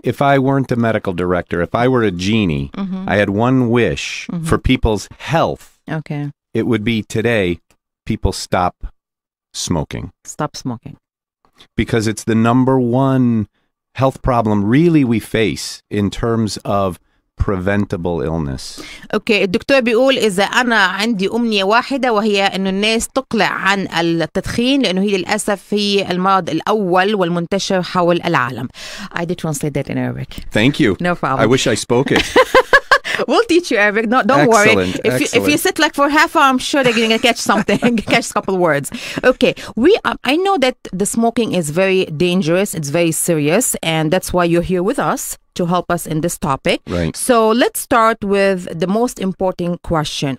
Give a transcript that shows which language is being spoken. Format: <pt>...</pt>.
<en>If I weren't the medical director, if I were a genie, I had one wish for people's health. Okay. It would be today, people stop smoking. Stop smoking. Because it's the number one health problem really we face in terms of preventable illness.</en> <ar>اوكي، الدكتور بيقول اذا انا عندي امنية واحدة وهي انه الناس تقلع عن التدخين، لانه هي للاسف هي المرض الاول والمنتشر حول العالم.</ar> <en>I did translate that in Arabic. Thank you. No problem. I wish I spoke it. We'll teach you, Eric. No, don't worry. If you sit like for half hour, I'm sure they're going to catch something, catch a couple words. Okay. I know that the smoking is very dangerous. It's very serious. And that's why you're here with us, to help us in this topic. Right. So let's start with the most important question.</en>